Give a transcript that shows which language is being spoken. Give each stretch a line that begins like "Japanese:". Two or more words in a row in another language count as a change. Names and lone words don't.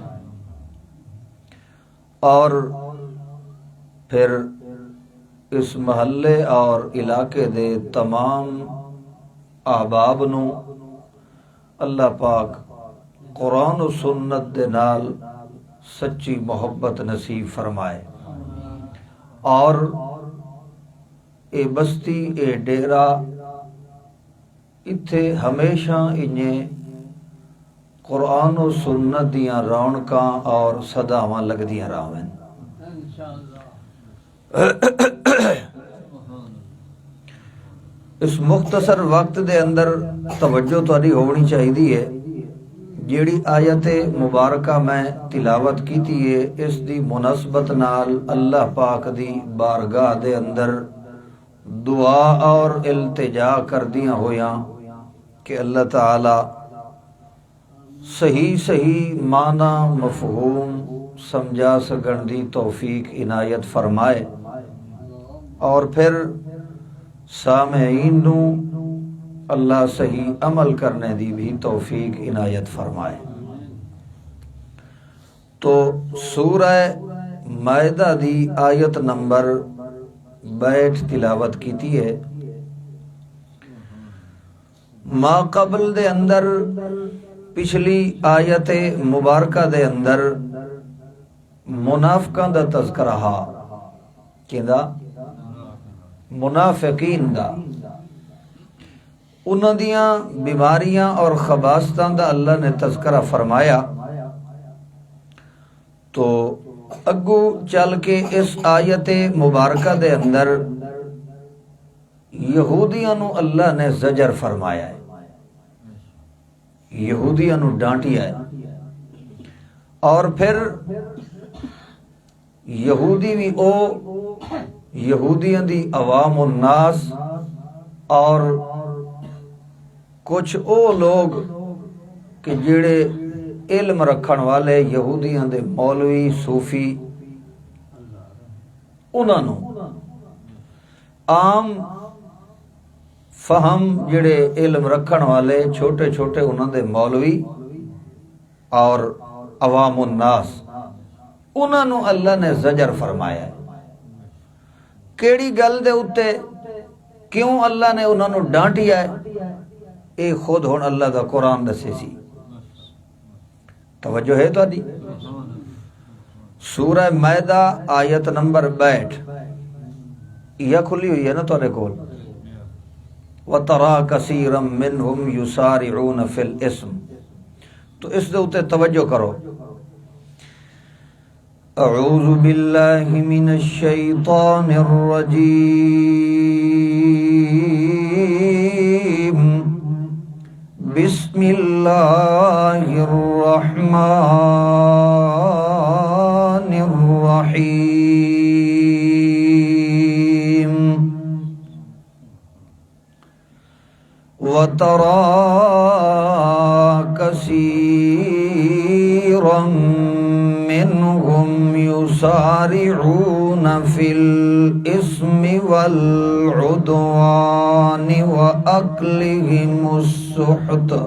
Punjabi: اور پھر اس محلے اور علاقے دے تمام احباب نو اللہ پاک قرآن و سنت دے نال سچی محبت نصیب فرمائے، اور اے بستی اے ڈیرا اتھے ہمیشہ انہیں قرآن و سنت دیاں رونقاں اور صداواں لگ دیاں راویں۔ اس مختصر وقت دے اندر توجہ تاری ہونی چاہیے ہے، جیڑی آیت مبارکہ میں تلاوت کیتی ہے اس دی مناسبت نال اللہ پاک دی بارگاہ دے اندر دعا اور التجا کر دیاں ہویاں کہ اللہ تعالی صحیح معنی مفہوم سمجھا سکن دی توفیق عنایت فرمائے، اور پھر سامعین نو اللہ صحیح عمل کرنے دی بھی توفیق عنایت فرمائے۔ تو سورہ مائدہ دی آیت نمبر 62 تلاوت کیتی ہے۔ ما قبل دے اندر پچھلی آیت مبارکہ دے اندر منافقاں دا تذکرہ ہا، کیندا منافقین دا، انہاں دیاں بیماریاں اور خباستاں دا اللہ نے تذکرہ فرمایا۔ تو اگو چل کے اس آیت مبارکہ دے اندر یہودیاں نو اللہ نے زجر فرمایا ہے، یہودیاں نو ڈانٹیا ہے، اور پھر یہودی بھی او یہودیاں دی عوام الناس اور کچھ او لوگ کہ جڑے علم رکھن والے یہودیاں دے مولوی صوفی، انہاں نو عام فہم جڑے علم رکھن والے چھوٹے چھوٹے انہاں دے مولوی اور عوام الناس، انہاں نو اللہ نے زجر فرمایا ہے۔ کیڑی گل دے اتے کیوں اللہ نے انہاں نو ڈانٹیا ہے، اے خود ہن اللہ دا قرآن دسے سی۔ توجہ ہے تو دی سورہ مائدہ آیت نمبر 62 یہ کھلی ہوئی ہے نا تھوڑے کول،
Arabic: وَتَرَا كَثِيرًا مِّنْهُمْ يُسَارِعُونَ فِي الْإِثْمِ،
Punjabi: تو اس دے اتے توجہ کرو۔
Arabic: اعوذ باللہ من الشیطان الرجیم، بسم اللہ الرحمن الرحیم، وَتَرَا كَثِيرًا مِّنْهُمْ يُسَارِعُونَ فِي الْإِثْمِ وَالْعُدْوَانِ وَأَكْلِهِمُ السُّحْتَ۔